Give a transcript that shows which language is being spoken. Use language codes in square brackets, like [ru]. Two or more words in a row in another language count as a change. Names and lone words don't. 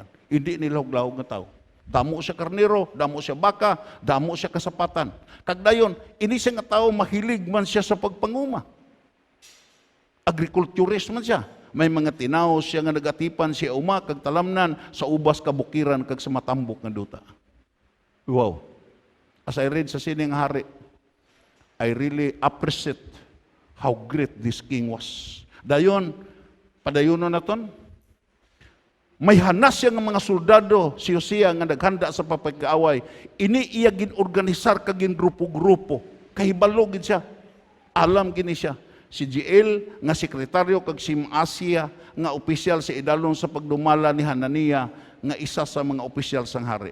[hil] Hindi nilahog-lahog nga tao. Damo siya karnero, damo siya baka, damo siya kasapatan. Kag dayon, ini siya nga tao mahilig man siya sa pagpanguma. Agriculturist man siya. May mga tinaw siya nga nagatipan siya uma, kag talamnan sa ubas kabukiran, kag sa matambok nga duta. [en] Wow. As I read [hil] sa sining hari, [en] I really appreciate how great this king was. [hil] Dayon, padayonon naton, may hanas siya ng mga soldado, si Hosea nga naghanda sa papagkaaway. Ini iya ginorganisar ka grupo-grupo. Kahibalo gid siya. Alam gini siya. Si Jiel nga sekretaryo kag si Maasia nga opisyal sa idalon sa pagdumala ni Hanania nga isa sa mga opisyal sang hari.